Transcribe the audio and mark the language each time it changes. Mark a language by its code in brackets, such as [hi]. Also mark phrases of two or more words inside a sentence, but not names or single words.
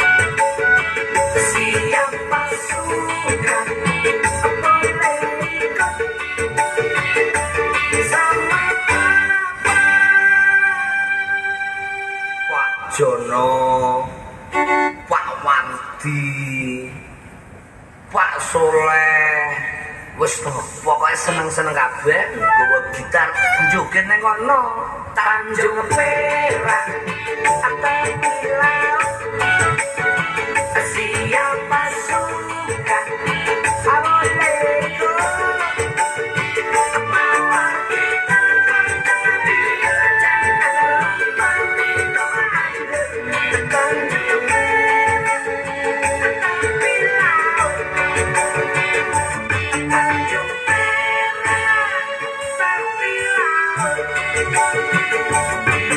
[id] siapa suka boleh ikut sama papa Pak Jono Pak Wandi [jv] Pak Soleh wis pokoknya seneng-seneng kabeh nggawa gitar njoget nang kono Tanjung Perak [id] tepi laut siapa suka boleh ikut bawa kita jangan lupa minum air Tanjung Perak tepi laut Tanjung Perak tepi laut